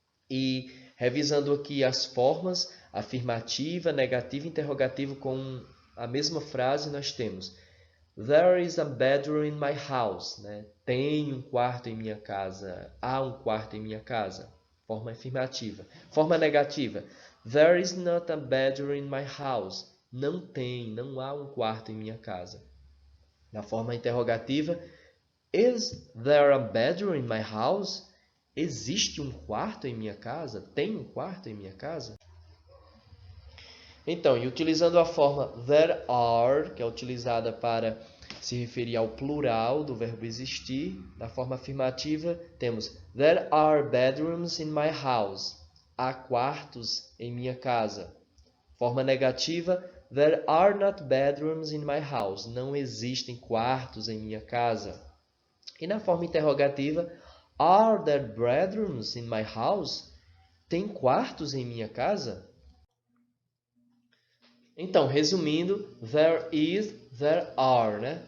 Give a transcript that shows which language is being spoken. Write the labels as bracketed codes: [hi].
[pt] E revisando aqui as formas, afirmativa, negativa e interrogativa com a mesma frase, nós temos [en] there is a bedroom in my house, [pt] né? Tem um quarto em minha casa, há um quarto em minha casa. Forma afirmativa. Forma negativa, [en] there is not a bedroom in my house. [pt] Não há um quarto em minha casa. Na forma interrogativa, [en] is there a bedroom in my house? [pt] Existe um quarto em minha casa? Tem um quarto em minha casa? Então, e utilizando a forma there are, que é utilizada para se referir ao plural do verbo existir, na forma afirmativa, temos [en] there are bedrooms in my house. [pt] Há quartos em minha casa. Forma negativa, [en] there are not bedrooms in my house. [pt] Não existem quartos em minha casa. E na forma interrogativa, [en] are there bedrooms in my house? [pt] Tem quartos em minha casa? Então, resumindo, there is, there are, né?